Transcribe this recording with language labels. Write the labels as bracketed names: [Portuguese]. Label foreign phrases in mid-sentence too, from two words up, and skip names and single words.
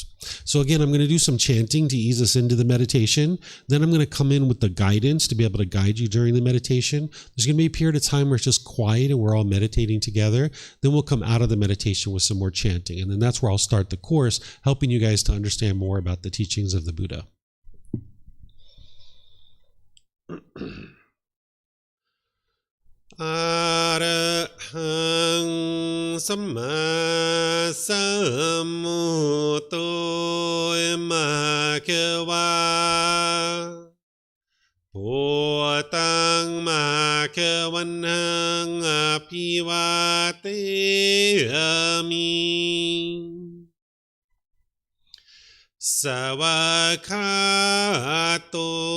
[English] So again, I'm going to do some chanting to ease us into the meditation. Then I'm going to come in with the guidance to be able to guide you during the meditation. There's going to be a period of time where it's just quiet and we're all meditating together. Then we'll come out of the meditation with some more chanting. And then that's where I'll start the course, helping you guys to understand more about the teachings of the Buddha. [Pali] Arahang Samma Sambuddho Bhagava Wat Tung Bhagavanang Apivateyami Savakato